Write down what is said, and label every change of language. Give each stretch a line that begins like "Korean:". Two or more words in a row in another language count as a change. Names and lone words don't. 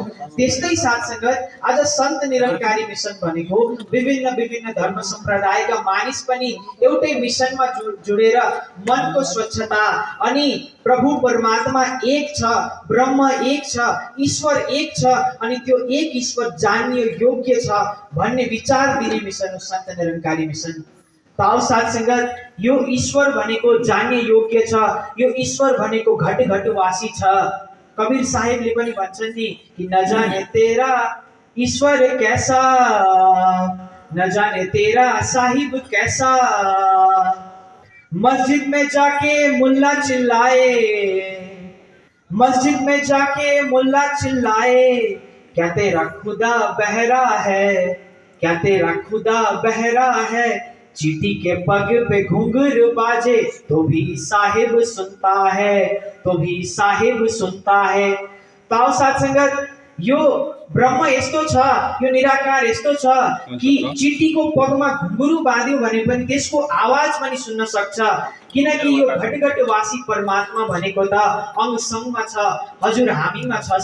Nepali: त्यस्तै साथसंगत आज सन्त निरंकारी मिसन भनेको विभिन्न विभिन्न धर्म सम्प्रदायका मानिस पनि एउटै मिसनमा जोडेर मनको स्वच्छता अनि प्रभु परमात्मा एक छ, ब्रह्म एक छ, ईश्वर एक छ अनि त्यो एक ईश्वर जान्ने योग्य छ भन्ने विचार दिने मिसन हो सन्त निरंकारी मिसन। ताउ साथसंगत यो ईश्वर भनेको जान्ने योग्य छ, यो ईश्वर भनेको घट घटवासी छ। कबीर साहेबले पनि भन्छन् नि कि
Hindi: न जाने तेरा ईश्वर कैसा, न जाने तेरा साहिब कैसा, मस्जिद में जाके मुल्ला चिल्लाए, मस्जिद में जाके मुल्ला चिल्लाए, क्या तेरा खुदा बहरा है, क्या तेरा खुदा बहरा है, चींटी के पग पे घुंघरू बाजे तो भी साहिब सुनता है, तो भी साहिब सुनता है।
Nepali: ताउ साथसंगत यो ब्रह्म यस्तो छ, यो निराकार यस्तो छ कि चींटीको पगमा घुंघरू बाँध्यो भने पनि त्यसको आवाज पनि सुन्न सक्छ। किनकि यो घटघटवासी परमात्मा भनेको त अंग संगमा छ, हजुर हामीमा छ।